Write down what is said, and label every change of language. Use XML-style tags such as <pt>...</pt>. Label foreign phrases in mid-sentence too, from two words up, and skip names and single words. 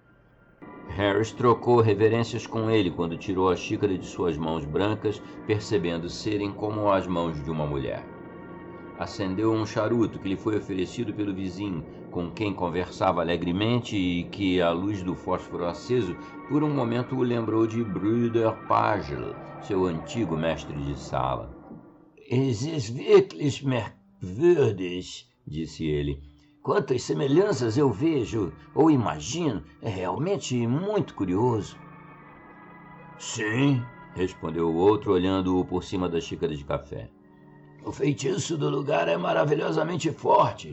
<pt>Harris trocou reverências com ele quando tirou a xícara de suas mãos brancas, percebendo serem como as mãos de uma mulher. Acendeu um charuto que lhe foi oferecido pelo vizinho, com quem conversava alegremente e que, à luz do fósforo aceso, por um momento o lembrou de Brüder Pagel, seu antigo mestre de sala.</pt> <de>"Es ist wirklich merkwürdig",</de> <pt>disse ele. Quantas semelhanças eu vejo ou imagino, é realmente muito curioso. Sim, respondeu o outro, olhando-o por cima da xícara de café. O feitiço do lugar é maravilhosamente forte.</pt>